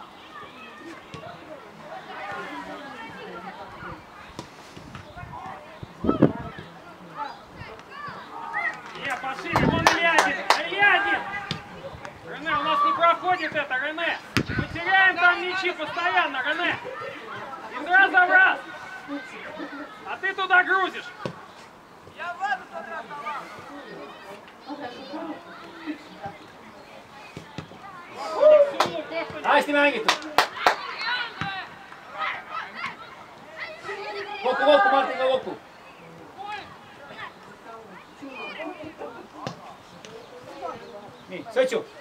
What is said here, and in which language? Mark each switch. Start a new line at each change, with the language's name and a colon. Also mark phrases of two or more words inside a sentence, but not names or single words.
Russian: Пошире, вон Ильядин! Ильядин! Рене, у нас не проходит это, Рене! Мы теряем там мячи постоянно, Рене! Из раза в раз! А ты туда грузишь! Я воду тот раз давал.
Estonian: Hästi mängitud! Kokku, kokku, Martinga kokku! Nii, Sõtsu!